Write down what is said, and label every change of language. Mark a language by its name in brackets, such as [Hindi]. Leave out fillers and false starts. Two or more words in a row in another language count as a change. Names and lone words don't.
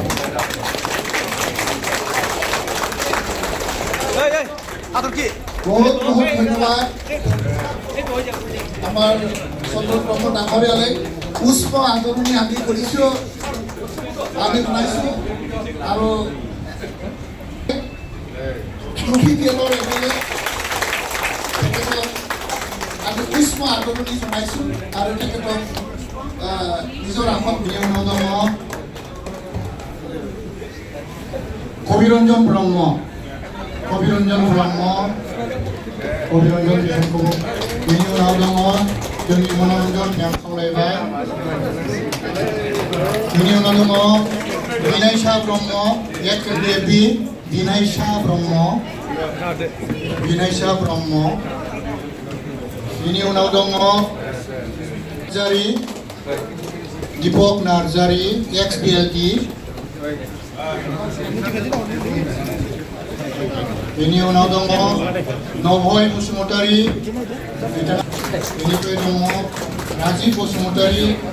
[Assamese] বহুত বহুত ধন্যবাদ আমাৰ চন্দ্ৰপ্ৰভ ডাঙৰীয়ালৈ পুষ্প আদৰণি আমি কৰিছোঁ আমি জনাইছোঁ আৰু ট্ৰফিকেলৰ এমএলএ তেখেতক আমি পুষ্প আদৰণি জনাইছোঁ আৰু তেখেতক নিজৰ আসন বিনিয়োগ [Bodo] কবিৰঞ্জন ব্ৰহ্ম কবিৰঞ্জন বিনিয়োগ जोंनि मनोरंजन मेम खावलायबाय बिनि उनाव दङ बिनायसा ब्रह्म एकेडेमि बिनायसा ब्रह्म बिनि उनाव दङ नार्जारि दीपक नार्जारि एक्स-BLT बिनि उनाव दङ नभय बसुमतारि बेनिफ्राय दङ राजीब बसुमतारि